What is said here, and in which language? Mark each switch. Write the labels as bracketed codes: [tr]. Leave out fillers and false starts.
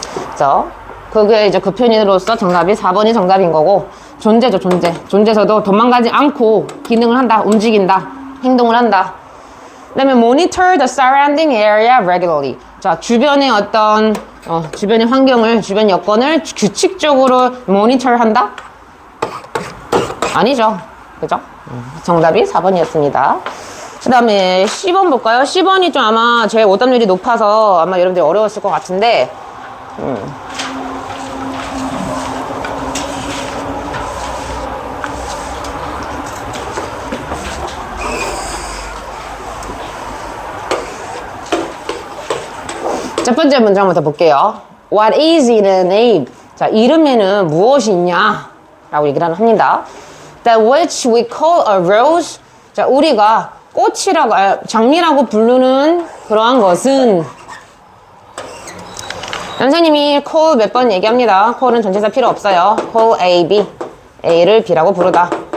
[ko] 그래서 그게 이제 그 표현으로서 정답이 4번이 정답인 거고, 존재죠, 존재. 존재에서도 도망가지 않고 기능을 한다, 움직인다, 행동을 한다. 그 다음에 [en] monitor the surrounding area regularly. [ko] 자, 주변의 어떤 주변의 환경을, 주변 여건을 규칙적으로 모니터 한다? 아니죠. 그죠? 정답이 4번이었습니다. 그 다음에 10번 볼까요? 10번이 좀 아마 제일 오답률이 높아서 아마 여러분들이 어려웠을 것 같은데, 첫 번째 문장부터 볼게요. [en] What is in a name? [ko] 자, 이름에는 무엇이 있냐? 라고 얘기를 합니다. [en] That which we call a rose. [ko] 자, 우리가 꽃이라고, 장미라고 부르는 그러한 것은, 선생님이 call 몇 번 얘기합니다. call은 전치사 필요 없어요. call A, B. A를 B라고 부르다.